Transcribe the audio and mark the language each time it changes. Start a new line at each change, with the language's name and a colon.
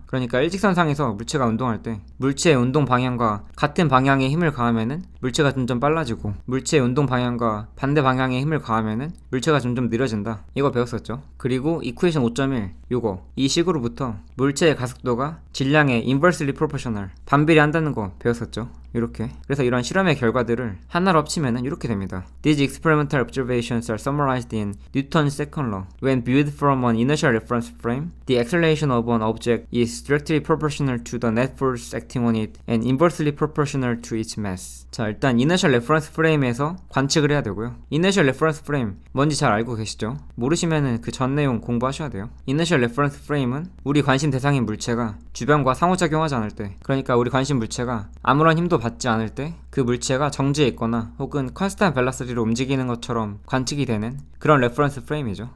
Korean: 그러니까 일직선상에서 물체가 운동할 때 물체의 운동 방향과 같은 방향의 힘을 가하면은 물체가 점점 빨라지고, 물체의 운동 방향과 반대 방향의 힘을 가하면은 물체가 점점 느려진다. 이거 배웠었죠. 그리고 이쿠에이션 5.1 요거 이 식으로부터 물체의 가속도가 질량의
English: inversely proportional
Korean: 반비례한다는 거 배웠었죠. 이렇게. 그래서 이런 실험의 결과들을 하나로 합치면은 이렇게 됩니다.
English: These experimental observations are summarized in Newton's second law. When viewed from an inertial reference frame, the acceleration of an object is directly proportional to the net force acting on it and inversely proportional to its mass.
Korean: 자, 일단 inertial reference frame에서 관측을 해야 되고요. inertial reference frame 뭔지 잘 알고 계시죠? 모르시면은 그 전 내용 공부하셔야 돼요. inertial reference frame은 우리 관심 대상인 물체가 주변과 상호작용하지 않을 때, 그러니까 우리 관심 물체가 아무런 힘도 받지 않을 때 그 물체가 정지해 있거나 혹은 컨스탄트 벨라시티로 움직이는 것처럼 관측이 되는 그런 레퍼런스 프레임이죠.